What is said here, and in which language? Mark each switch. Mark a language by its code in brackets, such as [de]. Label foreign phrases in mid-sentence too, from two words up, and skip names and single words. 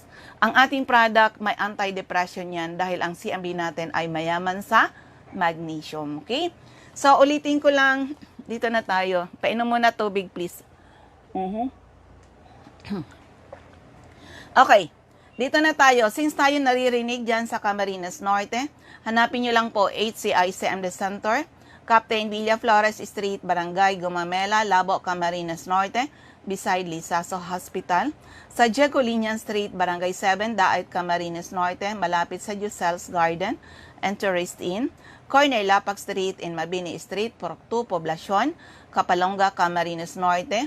[tl] Ang ating product, may anti-depression yan dahil ang CMB natin ay mayaman sa magnesium. Okay? So, ulitin ko lang, dito na tayo. Painom muna tubig, please. Okay, dito na tayo. Since tayo naririnig dyan sa Camarines Norte, hanapin nyo lang po HCI CMD Center, Captain Villa Flores Street, Barangay Gumamela, Labo, Camarines Norte, beside Lisaso Hospital. Sa Jegolinian Street, Barangay 7, Daat, Camarines Norte, malapit sa Giselle's Garden and Tourist Inn. Corner Lapag Street in Mabini Street, Purok 2, Poblacion, Kapalonga, Camarines Norte.